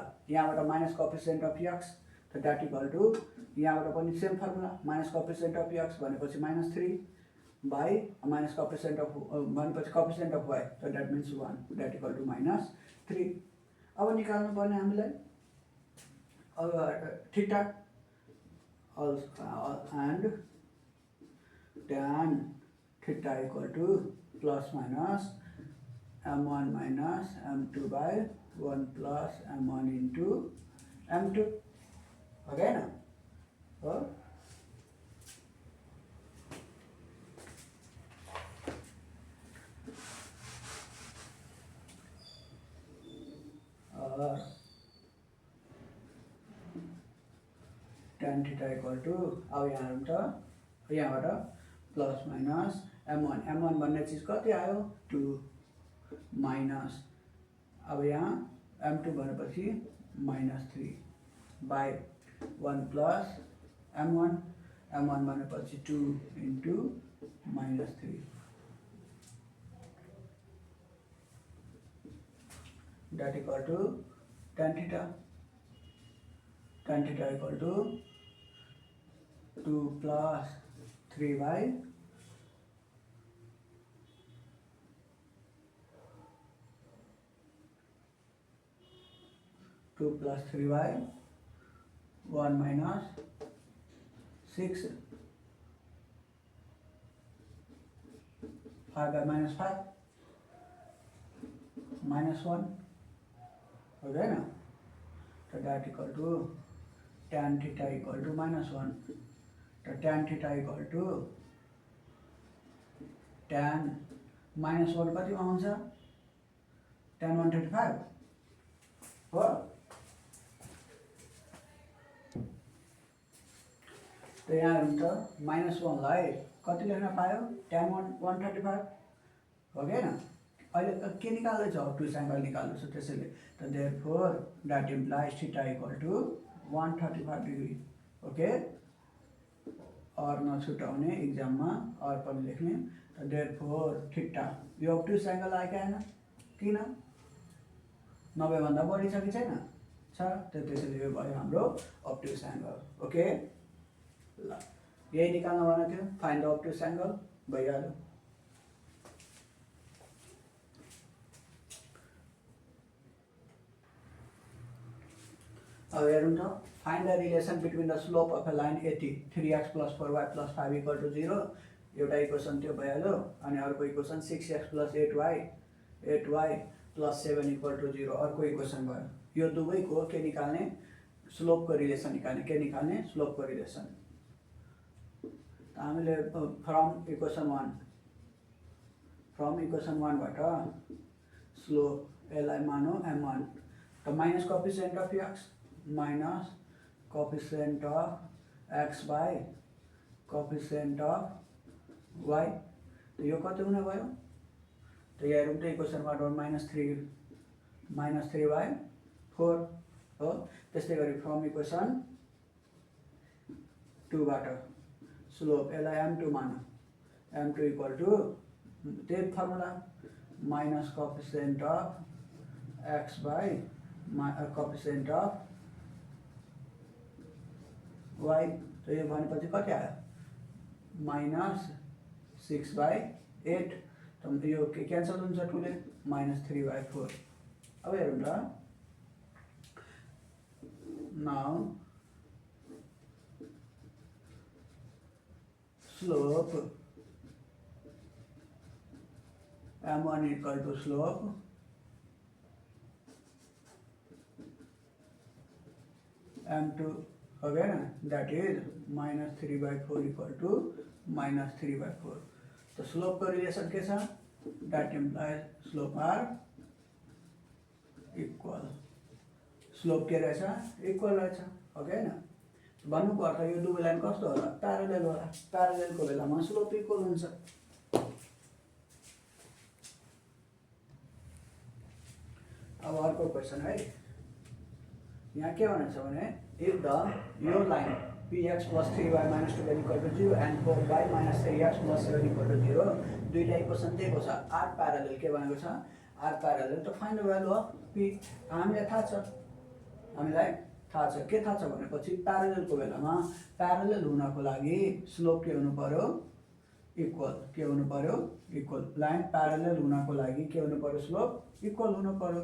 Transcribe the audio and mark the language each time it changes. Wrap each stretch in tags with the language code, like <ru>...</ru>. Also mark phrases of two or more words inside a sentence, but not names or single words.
<en>यहाँबाट minus coefficient of x, त that equal to</en> <ne>यहाँबाट पनि</ne> <en>same formula, minus coefficient of x भनेपछि -3 by minus coefficient of भनेपछि coefficient of y, त that means 1 that equal to -3.</en> <ne>अब निकाल्नु पर्ने हामीलाई अब</ne> <en>theta and tan theta equal to plus minus m1 minus m2/1 plus m1 into m2</en> <hi>हो गया ना।</hi> <en>और tan theta equal to</en> <ne>अब यहाँ हेरौँ त यहाँबाट</ne> <en>plus minus m1</en> <ne>भन्ने चिज कति आयो 2 माइनस अब यहाँ m2 भनेपछि -3</ne> <en>by 1 plus m1</en> <ne>भनेपछि 2</ne> <en>into -3 that equal to tan theta tan theta equal to 2 plus 3 by 2 plus 3 by 1 minus 6 5 by minus 5 minus 1</en> <hi>हो गया ना।</hi> <en>तो that equal to tan theta equal to minus 1. तो tan theta equal to tan minus 1</en> <ne>कतिमा हुन्छ</ne> <en>tan 135 हो।</en> <ne>तो यहाँ हुन्छ -1 लाई कति लेख्न पायो tan 135 हो गएन। अहिले के निकाल्दैछ</ne> <en>obtuse angle</en> <ne>निकाल्दैछ त्यसैले त</ne> <en>therefore that implies theta equal to 135 degree.</en> <ne>ओके और नछुटाउने एक्जाममा और पनि लेख्ने। त देयरफोर थीटा यो</ne> <en>obtuse angle</en> <ne>आयो कि आएन किन 90 भन्दा बढी छ कि छैन छ त त्यसैले यो भयो हाम्रो अब्टुस एंगल। ओके ल यही निकाल्न भनेको थियो</ne> <en>find the obtuse angle</en> <ne>भइहाल्यो। अब हेरौँ त</ne> <en>find the relation between the slope of a line 80 3x plus 4y plus 5 equal to 0</en> <ne>एउटा इक्वेसन त्यो भइहाल्यो। अनि अर्को इक्वेसन</ne> <en>6x plus 8y plus 7 equal to 0</en> <ne>अर्को इक्वेसन भयो। यो दुवैको के निकाल्ने स्लोपको रिलेसन निकाल्ने के निकाल्ने स्लोपको रिलेसन। हामीले</ne> <en>from equation 1</en> <ne>बाट स्लोप एलाई मानौ m1 त</ne> <en>minus coefficient of x minus coefficient of x by coefficient of y</en> <ne>तो यो कति हुने भयो तो यहाँ हेरौँ त इक्वेसनबाट -3/4 हो। त्यस्तै गरी</ne> <en>from equation 2</en> <ne>बाट स्लोप एलाई m2 मानौ</ne> <en>m2 equal to</en> <ne>त्यही फर्मुला</ne> <en>minus coefficient of x by coefficient of y</en> <ne>तो ये भनेपछि कति आयो -6/8 त यो क्यान्सल हुन्छ 2 ले -3/4। अब हेरौँ त</ne> <en>now slope m1 equal to slope m2</en> <hi>हो गया ना</hi> <en>that is -3/4 equal to -3/4.</en> <hi>तो स्लोप का रिलेशन कैसा</hi> <en>that implies slope are equal</en> <ne>स्लोप के रहेछ इक्वल रहेछ</ne> <hi>हो गया ना।</hi> <ne>भन्नु पर्छ यो दुवै लाइन कस्तो होला प्यारलल होला प्यारललको बेलामा स्लोप इक्वल हुन्छ। अब अर्को क्वेशन है यहाँ के भनेछ भने</ne> <en>if the your line px plus 3y minus 2y equal to 0</en> <ne>and 4y minus 3x plus 7 equal to 0 दुईटा इक्वेसन दिएको छ r प्यारलल के भनेको छ r प्यारलल त</ne> <en>find the value of p</en> <ne>हामीलाई थाहा छ के थाहा छ भनेपछि प्यारललको बेलामा प्यारलल हुनको लागि स्लोप के हुनु पर्यो इक्वल के हुनु पर्यो इक्वल लाइन प्यारलल हुनको लागि के हुनु पर्यो स्लोप इक्वल हुनु पर्यो।</ne>